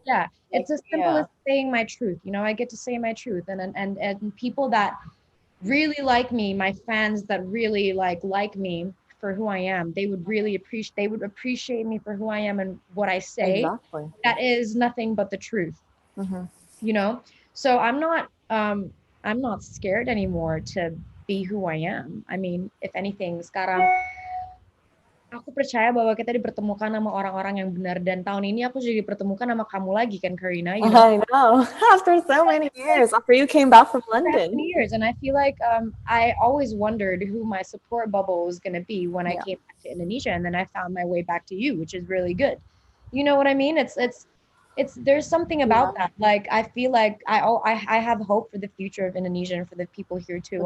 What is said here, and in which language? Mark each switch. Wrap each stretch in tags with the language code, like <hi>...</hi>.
<en>Yeah, it's as simple as saying my truth. I get to say my truth, and people that really like me, my fans that really like me for who I am, they would appreciate me for who I am and what I say. Exactly. That is nothing but the truth. So I'm not scared anymore to be who I am. I mean, if anything,</en> <id>sekarang aku percaya bahwa kita dipertemukan sama orang-orang yang benar, dan tahun ini aku juga dipertemukan sama kamu lagi kan, Karina?</id> <en>I know. After so many years, after you came back from London. Years, and I feel like I always wondered who my support bubble was going to be when I came back to Indonesia, and then I found my way back to you, which is really good. You know what I mean? It's there's something about that. Like I feel like I have hope for the future of Indonesia and for the people here too.</en>